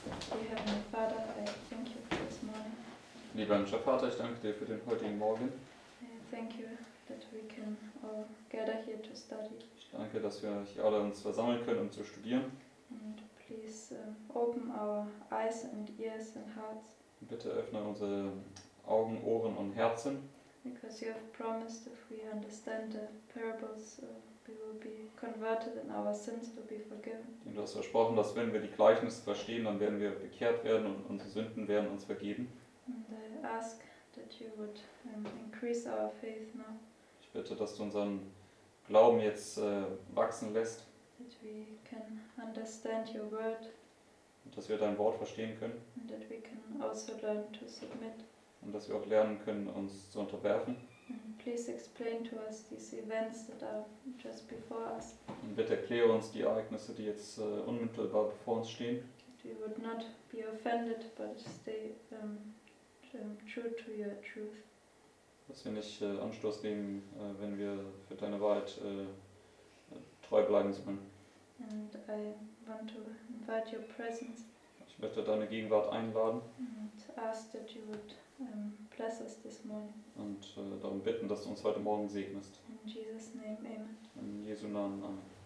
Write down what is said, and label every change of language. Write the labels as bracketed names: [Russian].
[English] Dear Heavenly Father, I thank you for this morning. [German] Lieber himmlischer Vater, ich danke dir für den heutigen Morgen. [English] I thank you that we can all gather here to study. [German] Ich danke, dass wir hier alle uns versammeln können, um zu studieren. [English] And please open our eyes and ears and hearts, [German] Bitte öffne unsere Augen, Ohren und Herzen, [English] because you have promised if we understand the parables, we will be converted and our sins will be forgiven. [German] denn du hast versprochen, dass wenn wir die Gleichnisse verstehen, dann werden wir bekehrt werden und unsere Sünden werden uns vergeben. [English] And I ask that you would increase our faith now, [German] Ich bitte, dass du unseren Glauben jetzt wachsen lässt [English] that we can understand your word [German] und dass wir dein Wort verstehen können [English] and that we can also learn to submit. [German] und dass wir auch lernen können, uns zu unterwerfen. [English] And please explain to us these events that are just before us, [German] Und bitte erkläre uns die Ereignisse, die jetzt unmittelbar bevor uns stehen, [English] that we would not be offended but stay true to your truth. [German] dass wir nicht Anstoß nehmen, wenn wir für deine Wahrheit treu bleiben sollen. [English] And I want to invite your presence [German] Ich möchte deine Gegenwart einladen [English] and ask that you would bless us this morning. [German] und darum bitten, dass du uns heute Morgen segnest. [English] In Jesus' name, amen. [German] In Jesu Namen. Amen.